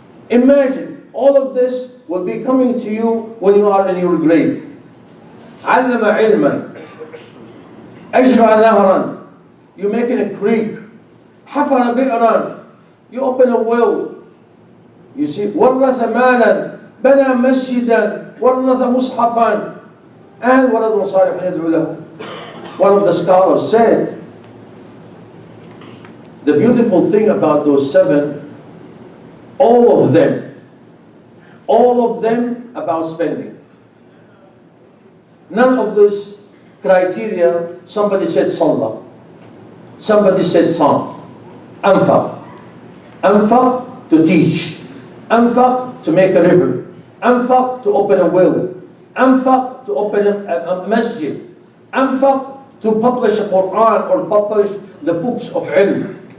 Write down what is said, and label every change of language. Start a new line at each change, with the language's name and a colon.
English: Imagine, all of this will be coming to you when you are in your grave.
Arabic: علم علما. أجرى نهرا.
English: You make it a creek.
Arabic: حفر بئرا.
English: You open a well. You see,
Arabic: ورث مالا. بنى مسجدا. ورث مصحفا. And ولد صالح يدعو له.
English: One of the scholars said, the beautiful thing about those 7, all of them about spending. None of this criteria, somebody said salah, somebody said song, anfaq to teach, anfaq to make a river, anfaq to open a well, anfaq to open a masjid, anfaq to publish a Quran or publish the books of ilm.